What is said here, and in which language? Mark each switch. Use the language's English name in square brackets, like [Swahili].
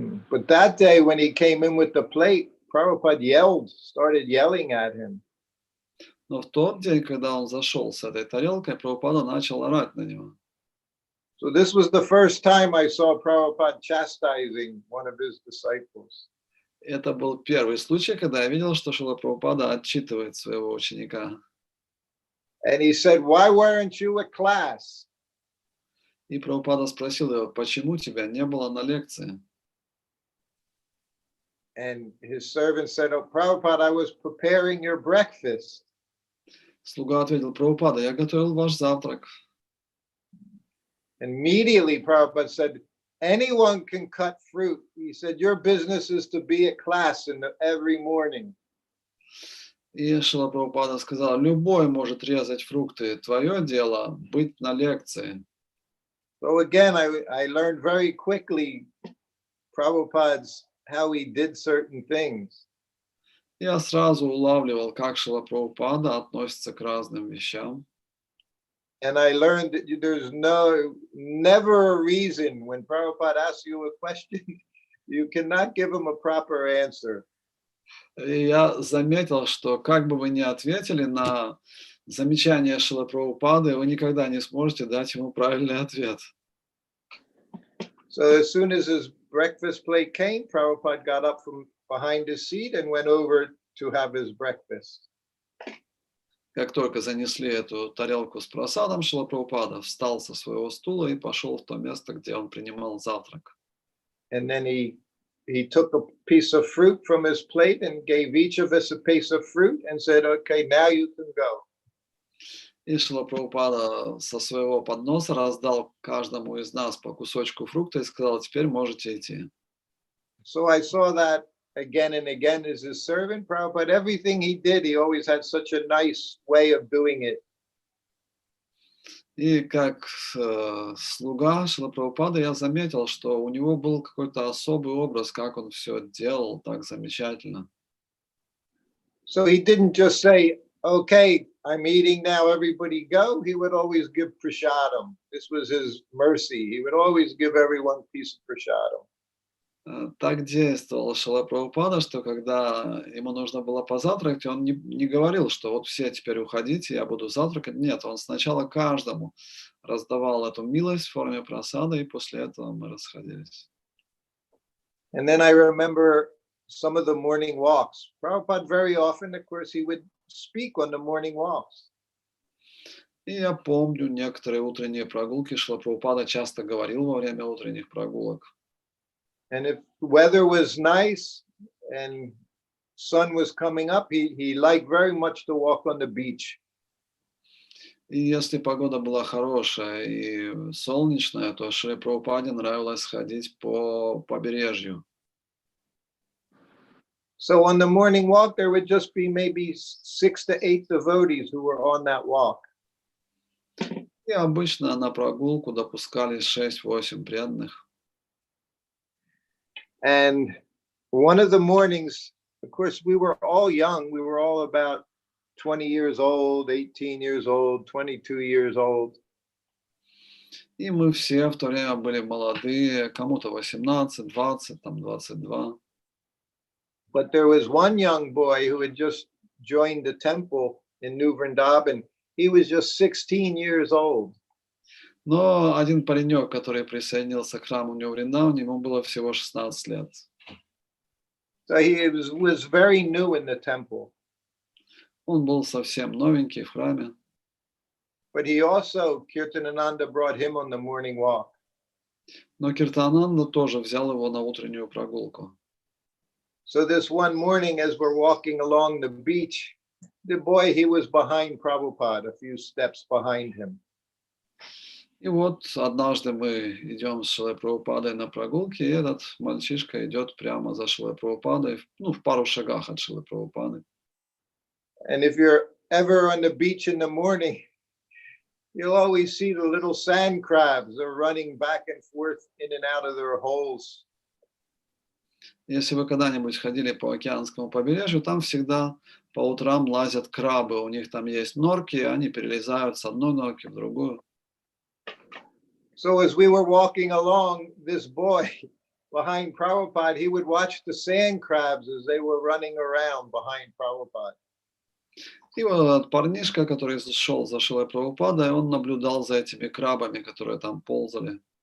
[English] But that day when he came in with the plate, Prabhupada started yelling at him. [Russian] Но в тот день, когда он зашел с этой тарелкой, Прабхупада начал орать на него. [English] So this was the first time I saw Prabhupada chastising one of his disciples. [Russian] Это был первый случай, когда я видел, что Шрила Прабхупада отчитывает своего ученика. [English] And he said, why weren't you at class? [Russian] И Прабхупада спросил его, почему тебя не было на лекции? [English] And his servant said, oh, Prabhupada, I was preparing your breakfast. [Russian] Слуга ответил, Прабхупада, я готовил ваш завтрак. [English] Immediately, Prabhupada said, anyone can cut fruit. He said, your business is to be at class every morning. [Russian] И Шрила Прабхупада сказал, любой может резать фрукты, твое дело быть на лекции. [English] So again, I learned very quickly Prabhupada's, how he did certain things. [Russian] Я сразу улавливал, как Шрила Прабхупада относится к разным вещам. [English] And I learned that there's never a reason when Prabhupada asks you a question, you cannot give him a proper answer. [Russian] И я заметил, что как бы вы ни ответили на замечание Шрилы Прабхупады, вы никогда не сможете дать ему правильный ответ. [English] So as soon as his breakfast plate came, Prabhupada got up from behind his seat and went over to have his breakfast. [Russian] Как только занесли эту тарелку с просадом, Шрила Прабхупада встал со своего стула и пошел в то место, где он принимал завтрак. [English] And then he took a piece of fruit from his plate and gave each of us a piece of fruit and said, okay, now you can go. [Russian] И Шрила Прабхупада со своего подноса раздал каждому из нас по кусочку фрукта и сказал, теперь можете идти. [English] So I saw that again and again as his servant, Prabhupada. Everything he did, he always had such a nice way of doing it. [Russian] И как слуга Шрила Прабхупады я заметил, что у него был какой-то особый образ, как он все делал так замечательно. [English] So he didn't just say, okay, I'm eating now, everybody go. He would always give prasadam. This was his mercy. He would always give everyone a piece of prasadam. [Russian] Так действовал Шрила Прабхупада, что когда ему нужно было позавтракать, он не говорил, что вот все теперь уходите, я буду завтракать. Нет, он сначала каждому раздавал эту милость в форме просада, и после этого мы расходились. [English] And then I remember some of the morning walks. Prabhupada very often, of course, he would speak on the morning walks. [Russian] И я помню некоторые утренние прогулки. Шрила Прабхупада часто говорил во время утренних прогулок. [English] And if weather was nice and sun was coming up, he liked very much to walk on the beach. [Russian] И если погода была хорошая и солнечная, то Шриле Прабхупаде нравилось ходить по побережью. [English] So on the morning walk, there would just be maybe 6 to 8 devotees who were on that walk. [Russian] И обычно на прогулку допускались 6-8 преданных. [English] And one of the mornings, of course, we were all young. We were all about 20 years old, 18 years old, 22 years old. [Russian] И мы все в то время были молодые, кому-то 18, 20, там 22. [English] But there was one young boy who had just joined the temple, in New Vrindavan, he was just 16 years old. [Russian] Но один паренек, который присоединился к храму Нью Вриндаване, ему было всего 16 лет. [English] So he was very new in the temple. [Russian] Он был совсем новенький в храме. [English] But he also, Kirtanananda brought him on the morning walk. [Russian] Но Киртананда тоже взял его на утреннюю прогулку. [English] So this one morning, as we're walking along the beach, the boy, he was behind Prabhupada, a few steps behind him. [Russian] И вот однажды мы идем с Шрилой Прабхупадой на прогулке, и этот мальчишка идет прямо за Шрилой Прабхупадой, в пару шагах от Шрилы Прабхупады. [English] And if you're ever on the beach in the morning, you'll always see the little sand crabs. They're running back and forth in and out of their holes. [Russian] Если вы когда-нибудь ходили по океанскому побережью, там всегда по утрам лазят крабы. У них там есть норки, и они перелезают с одной норки в другую. [English] So as we were walking along, this boy behind Prabhupada, he would watch the sand crabs as they were running around behind Prabhupada. [Russian] И вот этот парнишка, который шел за Шрилой Прабхупадой, он наблюдал за этими крабами, которые там ползали.